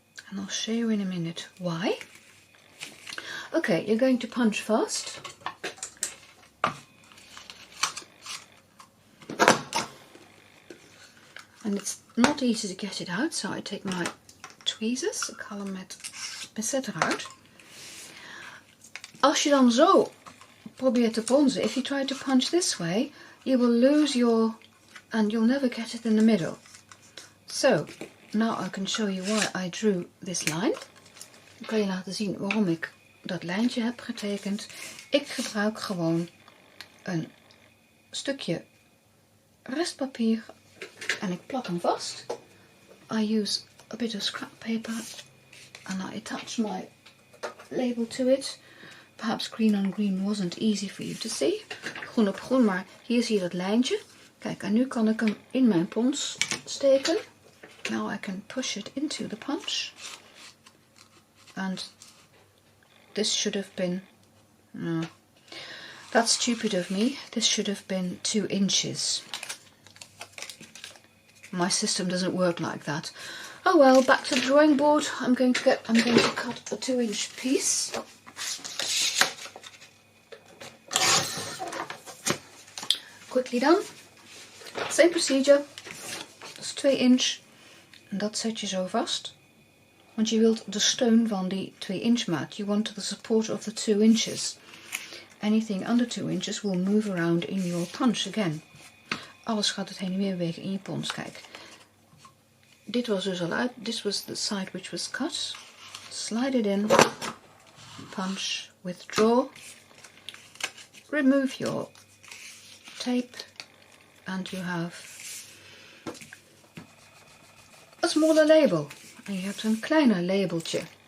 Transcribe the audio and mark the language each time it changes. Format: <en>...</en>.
<en>And I'll show you in a minute why. Okay, you're going to punch first. And it's not easy to get it out, so I take my tweezers.</en> <nl>Ik haal hem met pincet eruit. Als je dan zo probeert te ponsen,</nl> <en>if you try to punch this way, you will lose your, and you'll never get it in the middle. So, now I can show you why I drew this line.</en> <nl>Ik kan je laten zien waarom ik dat lijntje heb getekend. Ik gebruik gewoon een stukje restpapier en ik plak hem vast.</nl> <en>I use a bit of scrap paper and I attach my label to it. Perhaps green on green wasn't easy for you to see.</en> <nl>Groen op groen, maar hier zie je dat lijntje. Kijk, en nu kan ik hem in mijn pons steken.</nl> <en>Now I can push it into the punch. And this should have been, no, that's stupid of me. This should have been 2 inches. My system doesn't work like that. Oh well, back to the drawing board. I'm going to cut a 2-inch piece. Quickly done. Same procedure.</en> <nl>Dat is 2 inch. En dat zet je zo vast. Want je wilt de steun van die 2 inch maat.</nl> <en>You want the support of the 2 inches. Anything under 2 inches will move around in your punch again.</en> <nl>Alles gaat het heen en weer bewegen in je pons. Kijk. Dit was dus al uit.</nl> <en>This was the side which was cut. Slide it in. Punch. Withdraw. Remove your tape. And you have a smaller label.</en> <nl>En je hebt een kleiner labeltje.</nl>